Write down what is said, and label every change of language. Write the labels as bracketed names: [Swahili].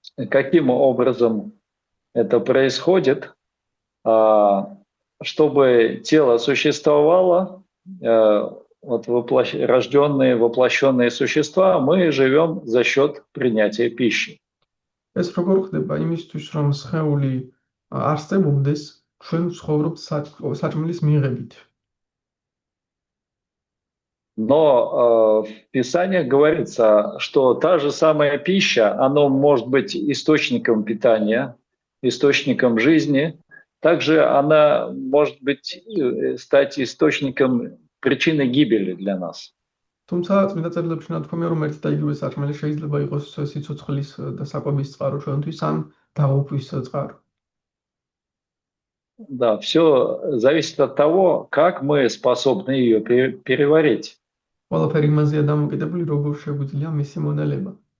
[Russian] Каким образом это происходит? Чтобы тело существовало, вот рожденные, воплощенные существа, мы живем за счет принятия пищи. [Georgian] ეს როგორ ხდება? იმისთვის, რომ სხეული არსებობდეს, ჩვენ ვცხოვრობთ საჭმლის მიღებით. [Russian] Но в Писании говорится, что та же самая пища, она может быть источником питания, источником жизни, также она может стать источником причины гибели для нас. [Georgian] თუმცა წმინდა წერილებში ნათქვამია, რომ ერთი და იგივე საჭმელი შეიძლება იყოს სიცოცხლის და საკვების წყარო ჩვენთვის ან დაღუპვის წყარო. [Russian] Да, все зависит от того, как мы способны ее переварить. [Georgian] ყველაფერი იმაზეა დამოკიდებული, როგორ შეგვიძლია მისი მონელება.